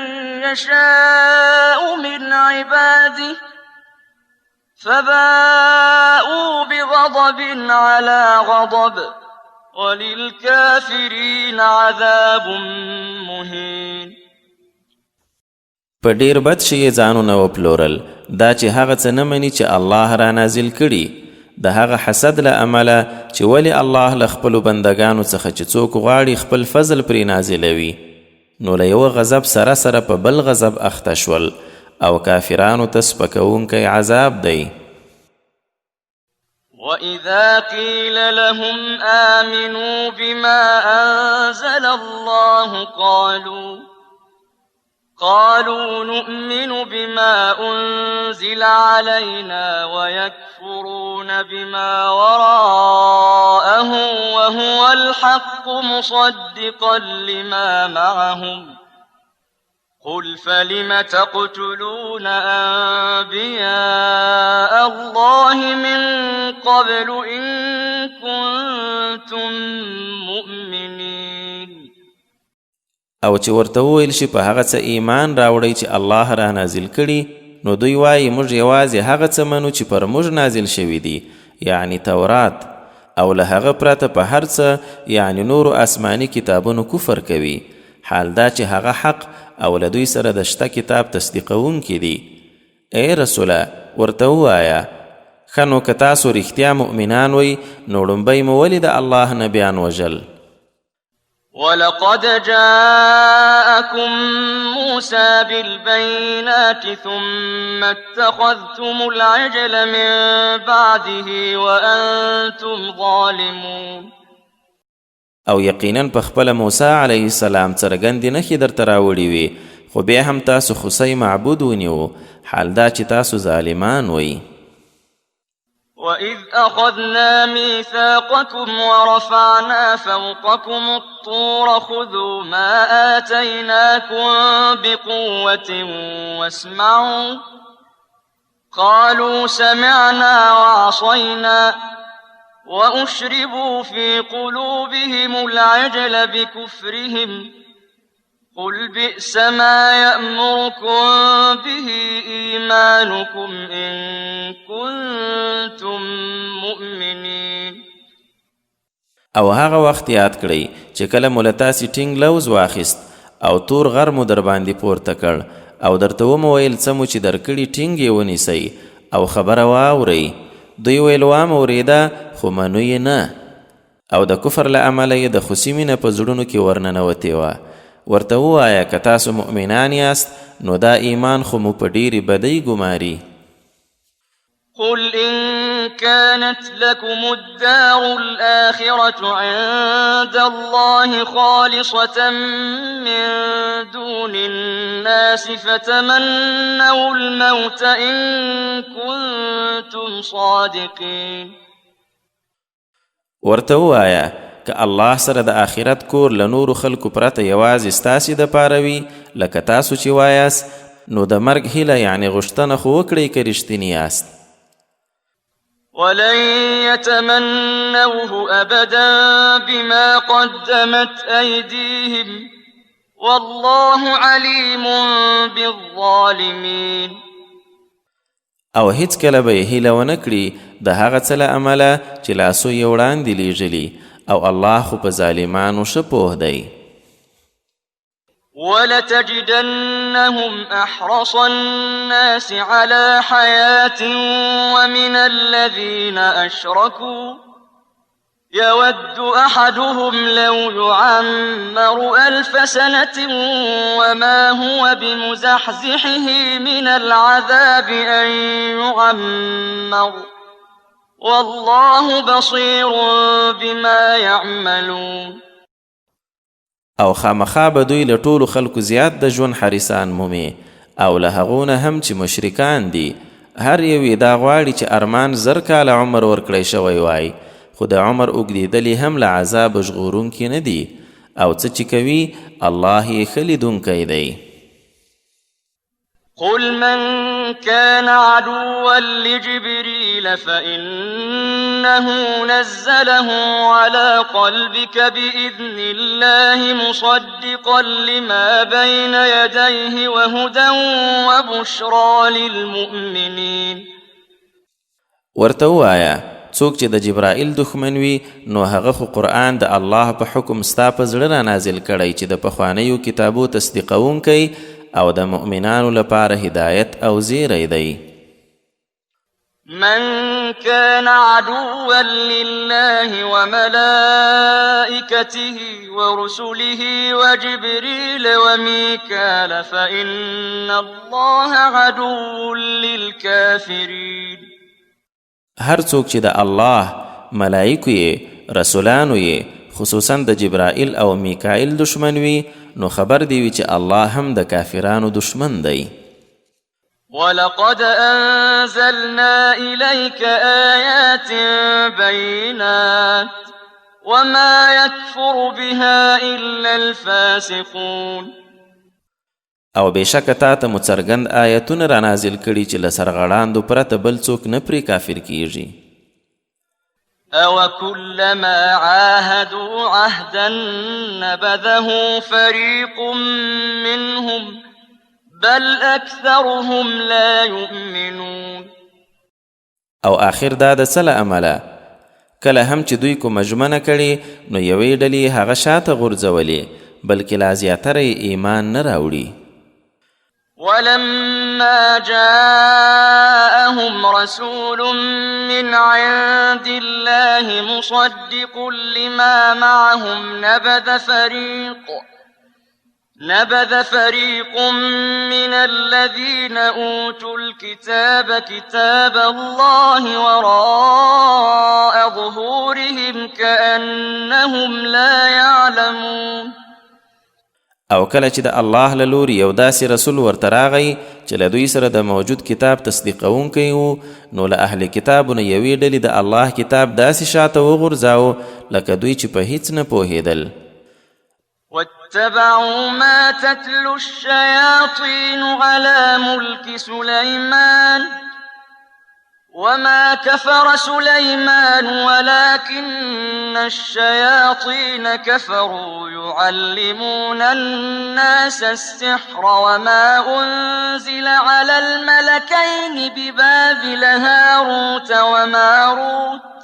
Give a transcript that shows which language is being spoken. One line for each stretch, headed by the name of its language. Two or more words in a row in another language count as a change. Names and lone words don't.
Arabic: يشاء من عباده فباءوا بغضب على غضب وللكافرين عذاب مهين.
Pashto: په ډیر بد شي ځانونه وپلورل دا چې هغه څه نه مني چې الله را نازل کړي د هغه حسد له امله چې ولې الله له خپلو بندګانو څخه چې څوک غواړي خپل فضل پرې نازلوي نو له یوه غضب سره سره په بل غضب اخته شول او کافرانو ته سپکوونکی عذاب دی.
Arabic: وَإِذَا قِيلَ لَهُمْ آمِنُوا بِمَا أَنزَلَ اللَّهُ قالوا نؤمن بما أنزل علينا ويكفرون بما وراءه وهو الحق مصدقا لما معهم قل فلم تقتلون أنبياء الله من قبل إن كنتم مؤمنين.
Pashto: او چې ورته وویل شي په هغه څه ایمان راوړئ چې الله را نازل کړي نو دوی وایي موږ یوازې هغه څه منو چې پر موږ نازل شوي دي یعنی تورات او له هغه پرته په هر څه یعنی نورو آسماني کتابونو کفر کوي حال دا چې هغه حق او له دوی سره د شته کتاب تصدیقونکي دي. ای رسوله ورته ووایه ښه نو که تاسو رښتیا مؤمنان وئ نو لومبی مو ولې د الله نبیان وژل.
Arabic: ولقد جاءكم موسى بالبينات ثم اتخذتم العجل من بعده وأنتم ظالمون.
Pashto: او یقینا په خپله موسی
Arabic: علیه السلام
Pashto: څرګندې نښې درته راوړي وي خو بیا هم تاسو خوسی معبود ونیو حال دا چې تاسو ظالمان وئ.
Arabic: وَإِذْ أَخَذْنَا مِيثَاقَكُمْ وَرَفَعْنَا فَوْقَكُمُ الطُّورَ خُذُوا مَا آتَيْنَاكُمْ بِقُوَّةٍ وَاسْمَعُوا قَالُوا سَمِعْنَا وَعَصَيْنَا وَأُشْرِبُوا فِي قُلُوبِهِمُ الْعِجْلَ بِكُفْرِهِمْ قل بئس ما يأمركم به إيمانكم إن كنتم مؤمنين.
Pashto: او هغه وخت یاد کړئ چې کله مو له تاسې ټینګ لوز واخیست او تور غر مو در باندې پورته کړ او درته ومو ویل څه مو چې درکړي ټینګ یې ونیسئ او خبره واورئ. دوی ویل وام اورېده خو منو یې نه او د کفر له امله یې د خوسي مینه په زړونو کې ورننوتې وه. ورته ووایه که تاسو مؤمنان یاست نو دا ایمان خو مو په ډېرې بدۍ ګماري.
Arabic: قل إن كانت لكم الدار الآخرة عند الله خالصة من دون الناس فتمنوا الموت إن كنتم صادقين.
Pashto: ورته ووایه که الله سره د آخرت کور له نورو خلکو پرته یوازې ستاسې دپاره وي لکه تاسو چې وایاست نو د مرګ هیله یعنې غوښتنه خو وکړئ که رښتیني یاست.
Arabic: ولن يتمنوه أبدا بما قدمت أيديهم والله عليم بالظالمين.
Pashto: او هیڅ کله به یې هیله ونه کړي د هغه څه له امله چې لاسو یې وړاندې لیږلي او الله خو په ظالمانو ښه پوه دی.
Arabic: ولتجدنهم أحرص الناس على حياة ومن الذين أشركوا يود أحدهم لو يعمر 1000 سنة وما هو بمزحزحه من العذاب أن يعمر والله بصير بما يعملون.
Pashto: او خامخا به دوی له ټولو خلکو زیات د ژوند حریصان مومي او له هغو نه هم چې مشرکان دي هر یو یې دا غواړي چې ارمان 1000 کاله عمر ورکړی شوی وای خو د عمر اوږدېدلې هم له عذاب ژغورونکي نه دي او څه چې کوي الله یې ښه لیدونکی دی.
Arabic: قل من كان عدوا لجبريل فإنه نزله على قلبك بإذن الله مصدقا لما بين يديه وهدى وبشرى للمؤمنين.
Pashto: ورته ووایه څوک چې د جبرائیل دښمن وي نو هغه خو قرآن د الله په حکم ستا په زړه را نازل کړی چې د پخوانیو کتابو تصدیقونکی او د مؤمنانو لپاره هدایت او زیری دی.
Arabic: من كان عدوا لله وملائكته ورسله وجبريل وميكال فإن الله عدو للكافرين.
Pashto: هر څوک چې د الله ملائکو یې رسولانو یې خصوصا د جبرائیل او میکائیل دشمن وي نو خبر دی وي چې الله هم د کافرانو دشمن دی.
Arabic: ولقد أنزلنا إليك آيات بينات وما يكفر بها إلا الفاسقون.
Pashto: او بېشکه تا ته مو څرګند آیتونه را نازل کړي چې له سرغړاندو پرته بل څوک نه پرې کافر کیږي.
Arabic: أو كلما عاهدوا عهدا نبذه فريق منهم بل أكثرهم لا يؤمنون.
Pashto: او آخر دا د څه له امله کله هم چې دوی کومه ژمنه کړي نو یوې ډلې هغه شاته غورځولې بلکې لا زیاتره ایمان نه راوړي.
Arabic: ولما جاءهم رسول من عند الله مصدق لما معهم نبذ فريق من الذين أوتوا الكتاب كتاب الله وراء ظهورهم كأنهم لا يعلمون.
Pashto: او کله چې د الله له لوري یو داسې رسول ورته راغی چې له دوی سره د موجود کتاب تصدیقونکی و نو له اهل کتابو نه یوې ډلې د الله کتاب داسې شاته وغورځاوه لکه دوی چې په هیڅ نه پوهېدل.
Arabic: واتبعوا ما تتلو الشياطين على ملك سليمان وما كفر سليمان ولكن الشياطين كفروا يعلمون الناس السحر وما أنزل على الملكين ببابل هاروت وماروت